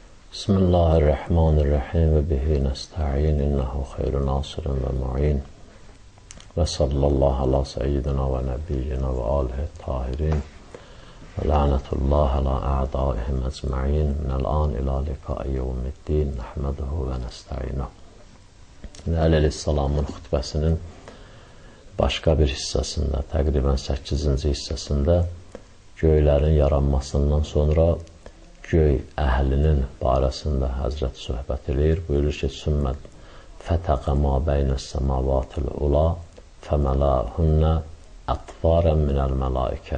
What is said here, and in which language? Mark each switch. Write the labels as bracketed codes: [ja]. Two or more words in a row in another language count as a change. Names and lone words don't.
[ar] بسم الله الرحمن الرحيم وبه نستعين إنه خير ناصر ومعين وصلى الله على سيدنا ونبينا وآله الطاهرين ولعنة الله على أعدائهم أجمعين من الآن إلى لقاء يوم الدين نحمده ونستعينه. [az] Aleyhisselamın xutbəsinin başqa bir hissəsində, təqribən 8-ci hissəsində göylərin yaranmasından sonra göy əhlinin barəsində Həzrət söhbət edir. Buyurur ki, [ar] ثم فتق ما بين السماوات العلا فملأهن أطوارا من الملائكة.